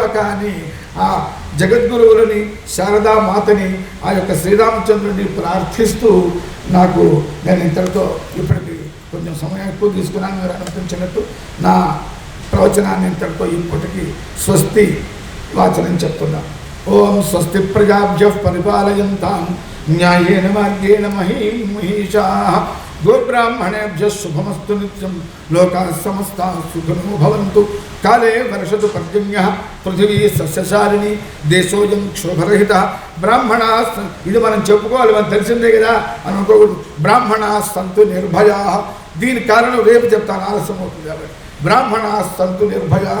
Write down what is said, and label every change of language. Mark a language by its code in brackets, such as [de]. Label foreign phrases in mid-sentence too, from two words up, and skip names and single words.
[te] కానీ ఆ జగద్గురువులని, శారదామాతని, ఆ యొక్క శ్రీరామచంద్రుడిని ప్రార్థిస్తూ నేను ఇంతటితో ఇప్పటికి కొంచెం సమయం ఎక్కువ తీసుకున్నాను, మీరు అనిపించినట్టు నా ప్రవచనాన్ని ఇంతటితో ఇప్పటికి స్వస్తి వాచనం చెప్తున్నా. [sa] ఓం స్వస్తి ప్రజాభ్యః పరిపాలయంతాం న్యాయేన మార్గేణ మహీషాః గోబ్రాహ్మణేభ్యः శుభమస్తు నిత్యం లోకాః సమస్తాః సుఖినో భవంతు. కాలే వర్షతు పర్జన్యః పృథివీ సస్యశాలిని దేశోయం క్షోభరహితః. [te] బ్రాహ్మణాः, ఇది మనం చెప్పుకోవాలి, మనం తెలిసిందే కదా అని అనుకోకూడదు. [sa] బ్రాహ్మణాः సంతు నిర్భయాః. [te] దీని కారణం రేపు చెప్తాను, ఆలస్యం అవుతుంది కాబట్టి. [sa] బ్రాహ్మణాः సంతు నిర్భయాః.